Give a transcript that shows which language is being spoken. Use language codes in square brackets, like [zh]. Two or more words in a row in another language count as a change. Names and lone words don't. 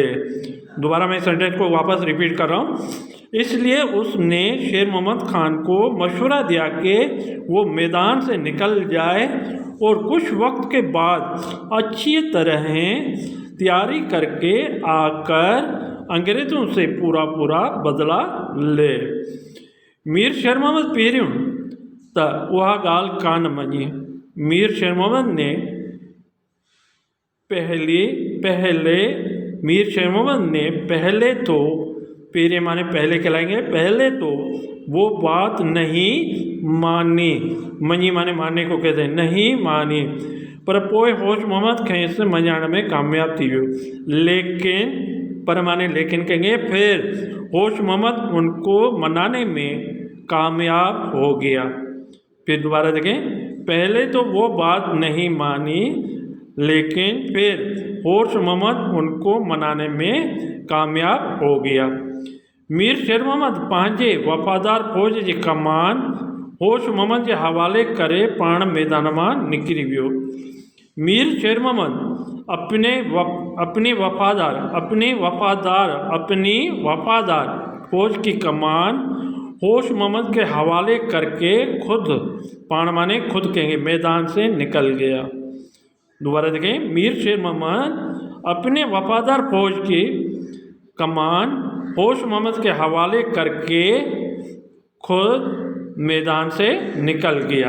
[hi] दोबारा मैं सेंटेंस को वापस रिपीट कर रहा हूँ। इसलिए उसने शेर मोहम्मद खान को मशवरा दिया कि वो मैदान से निकल जाए और कुछ वक्त के बाद अच्छी तरह तैयारी करके आकर अंग्रेज़ों से पूरा बदला ले। [sd] मीर शेर मोहम्मद पहिरियों त उहा ॻाल्हि कान मञी। [hi] मीर शेर मोहम्मद ने मीर शेर मोहम्मद ने पहले तो, पहले माने पहले कहलाएंगे, पहले तो वो बात नहीं मानी, मञी माने मानने को कहते हैं, नहीं मानी, [sd] पर पोइ होश मोहम्मद खेसि मञाइण में कामयाब थी वियो। [hi] लेकिन, पर माने लेकिन कहेंगे, फिर होश मोहम्मद उनको मनाने में कामयाब हो गया। फिर दोबारा देखें, पहले तो वो बात नहीं मानी, लेकिन फिर होश मोहम्मद उनको मनाने में कामयाब हो गया। [sd] मीर शेर मोहम्मद पंहिंजे वफ़ादार फ़ौज जी कमान होश मोहम्मद के हवाले करे पाण मैदान मां निकिरी वियो। [hi] मीर शेर मोहम्मद अपनी वफ़ादार फ़ौज की कमान होश मोहम्मद के हवाले करके खुद, पाण माने खुद कहेंगे, मैदान से निकल गया। दोबारा देखें, मीर शेर मोहम्मद अपने वफ़ादार फ़ौज की कमान होश मोहम्मद के हवाले करके खुद मैदान से निकल गया।